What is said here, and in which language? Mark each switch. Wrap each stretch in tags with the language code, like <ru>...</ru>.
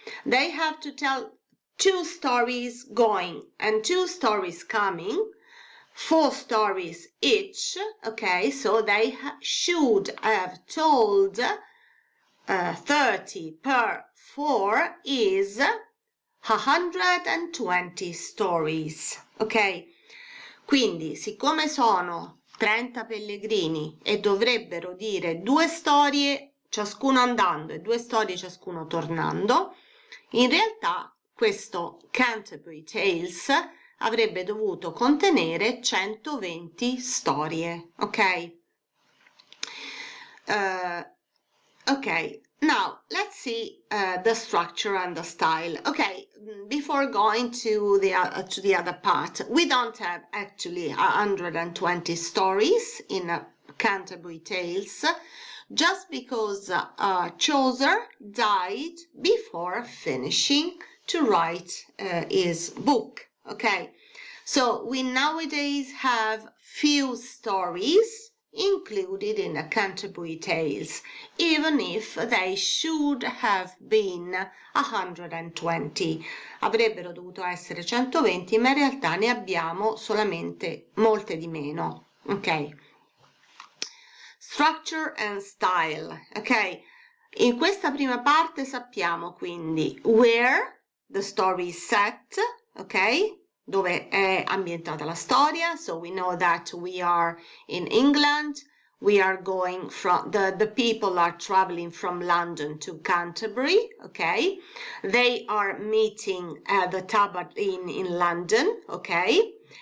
<en>They have to tell 2 stories going and 2 stories coming, 4 stories each, okay, so they should have told 30 per 4 is 120 stories, ok?</en> <it>Quindi, siccome sono 30 pellegrini e dovrebbero dire 2 storie ciascuno andando e 2 storie ciascuno tornando, in realtà questo Canterbury Tales avrebbe dovuto contenere 120 storie, ok?</it> <en>Okay, now let's see the structure and the style. Okay, before going to the other part, we don't have actually 120 stories in Canterbury Tales, just because Chaucer died before finishing to write his book. Okay, so we nowadays have few stories included in the Canterbury Tales, even if they should have been 120.</en> <it>Avrebbero dovuto essere 120, ma in realtà ne abbiamo solamente molte di meno. Ok.</it> <en>Structure and style. Ok.</en> <it>In questa prima parte sappiamo quindi</it> <en>where the story is set, ok?</en> <it>Dove è ambientata la storia,</it> <en>so we know that we are in England, we are going from, the people are traveling from London to Canterbury, okay? They are meeting at the Tabard Inn in London, okay?</en>